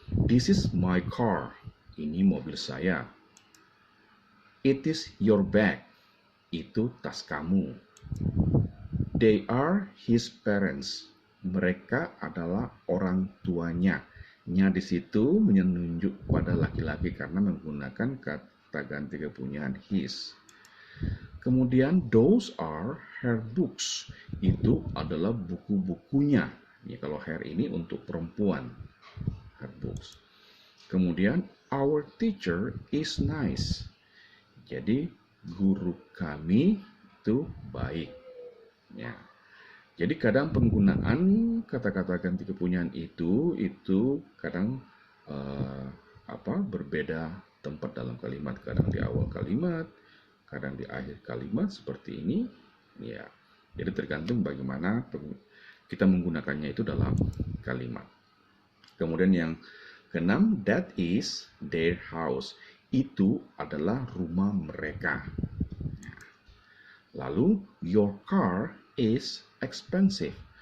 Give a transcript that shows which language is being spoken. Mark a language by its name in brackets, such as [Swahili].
[English] This is my car. Ini mobil saya. It is your bag. Itu tas kamu. They are his parents. [Indonesian] Mereka adalah orang tuanya. Nya di situ menunjuk pada laki-laki karena menggunakan kata ganti kepunyaan his. [English] Kemudian those are her books. [Indonesian] Itu adalah buku-bukunya. Ya, kalau her ini untuk perempuan. Her books. [English] Kemudian our teacher is nice. [Indonesian] Jadi guru kami itu baik. Ya. Jadi kadang penggunaan kata-kata ganti kepunyaan itu kadang berbeda tempat dalam kalimat. Kadang di awal kalimat, kadang di akhir kalimat seperti ini. Ya. Jadi tergantung bagaimana kita menggunakannya itu dalam kalimat. Kemudian yang [English] Keenam, that is their house. [Indonesian] Itu adalah rumah mereka. [English] Lalu, your car is expensive.